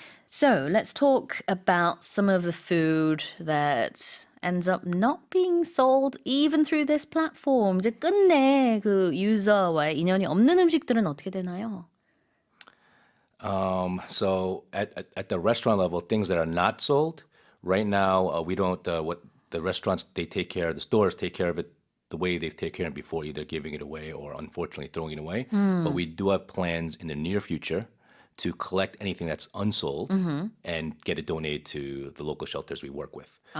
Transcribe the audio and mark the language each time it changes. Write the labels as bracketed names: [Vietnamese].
[English] So let's talk about some of the food that ends up not being sold even through this platform. [Korean] 이제 끝내 그 유저와의 인연이 없는 음식들은 어떻게 되나요? [English] So at the restaurant level, things that are not sold right now, we don't. What the restaurants they take care of, the stores take care of it the way they've taken care of it before, either giving it away or unfortunately throwing it away. But we do have plans in the near future to collect anything that's unsold and get it donated to the local shelters we work with.